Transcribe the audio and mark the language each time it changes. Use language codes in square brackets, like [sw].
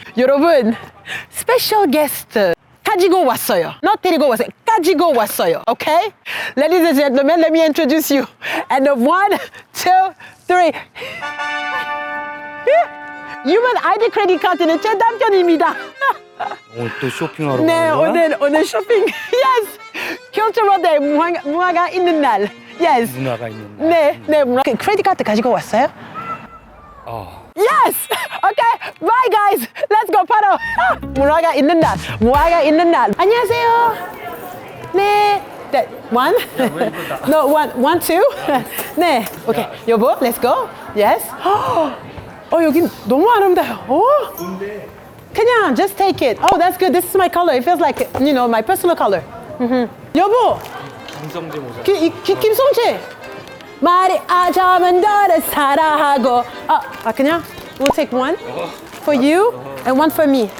[ko] 여러분, 스페셜 게스트 가지고 왔어요. [en] not [ko] 데리고 왔어요. 가지고 왔어요. [en] Okay? Ladies and gentlemen, let me introduce you. And 1, 2, 3. [ko] 휴먼 아이디 크레딧 카드는 제 남편입니다. 오늘 또 쇼핑하러 네, 가는 거야? 오늘 쇼핑. [en] Yes. Cultural Day [ko] 문화가 있는 날. [en] Yes. [ko] 문화가 있는 날. 네, 문화. 크레딧 카드 가지고 왔어요? [en] Yes. Okay. Bye guys. Let's go [ko] 바로. 문화가 있는 날. 안녕하세요. 네. [en] That one? No, one, two. [ko] 네. [en] Okay. [ko] 여보, [en] let's go. Yes. [ko] 여긴 너무 아름다워요. 그냥 [en] just take it. Oh, that's good. This is my color. It feels like, my personal color. [ko] 여보. 김성재 모자. 김성재. 말이 아자면 너를 사랑하고. 그냥 [en] we'll take one for you and one for me.